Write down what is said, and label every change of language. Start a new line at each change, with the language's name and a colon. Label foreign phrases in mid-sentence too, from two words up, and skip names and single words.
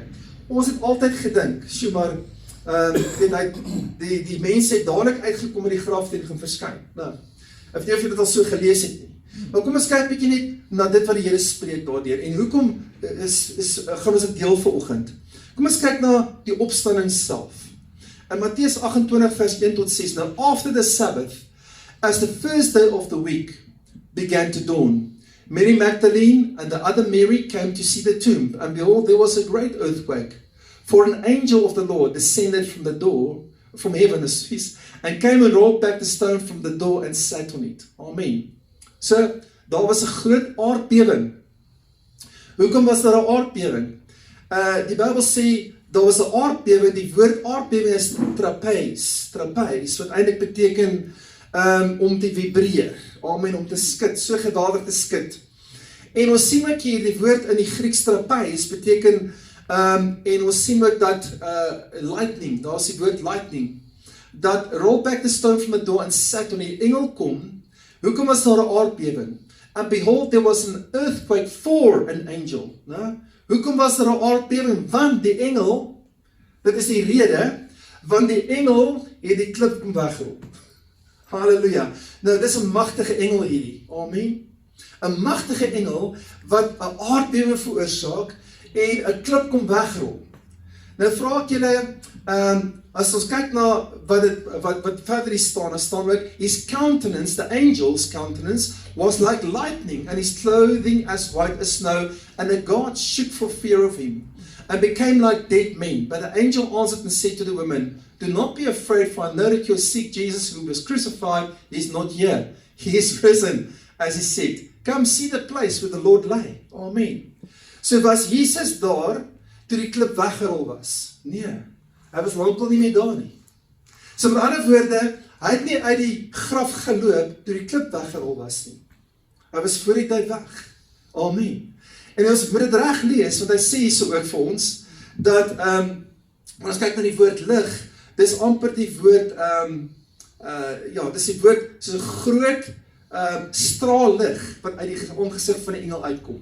Afrikaans: Ons het altyd gedink, so maar, die mense het dadelik uitgekom in die graf en gaan verskyn. Nou, ek weet nie of jy dit al so gelees het nie. Maar kom ons kyk bietjie net na dit wat die Here spreek daardeur. En hoekom gaan ons dit deel vanoggend? Kom ons kyk na die opstanding self. In Matteus 28 vers 1 tot 6.
English: Now after the Sabbath, as the first day of the week began to dawn, Mary Magdalene and the other Mary came to see the tomb, and behold, there was a great earthquake. For an angel of the Lord descended from the door from heaven, and came and rolled back the stone from the door and sat on it. Amen.
Afrikaans: So, daar was 'n groot aardbewing. Hoekom was daar 'n aardbewing? Die Bybel sê, daar was 'n aardbewing, die woord aardbewing is trapeze, wat eintlik beteken om te vibreer, amen, om te skud, so geweldig te skud. En ons sien ook hier, die woord in die Grieks trapeze beteken, en ons sien ook dat lightning, daar is die woord lightning, dat
English: roll back the stone from the door and sat on
Afrikaans: die engel kom. Hoekom was daar 'n aardbewing?
English: And behold, there was an earthquake for an angel.
Afrikaans: Nou, hoekom was daar 'n aardbewing? Want die engel, dit is die rede, want die engel het die klip kom wegrol. Halleluja. Nou, dis 'n magtige engel hierdie. Amen. 'n magtige engel wat 'n aardbewing veroorsaak en 'n klip kom wegrol. Nou vra ek julle, as ons kyk na wat verder hier staan, dan staan ook,
English: his countenance, the angel's countenance, was like lightning, and his clothing as white as snow, and the guards shook for fear of him, and became like dead men. But the angel answered and said to the women, do not be afraid, for I know that you seek Jesus who was crucified. He is not here. He is risen, as he said. Come see the place where the Lord lay.
Afrikaans: Amen. So was Jesus daar, toe die klip weggerol was? Nee, hy was lankal nie meer daar nie. So met ander woorde, hy het nie uit die graf geloop, toe die klip weggerol was nie. Hy was voor die tyd weg. Amen. En ons moet dit reg lees, want hy sê hier so ook vir ons, dat, ons kyk na die woord lig, dis amper die woord, dis die woord, soos 'n groot straal lig, wat uit die ongesig van die engel uitkom.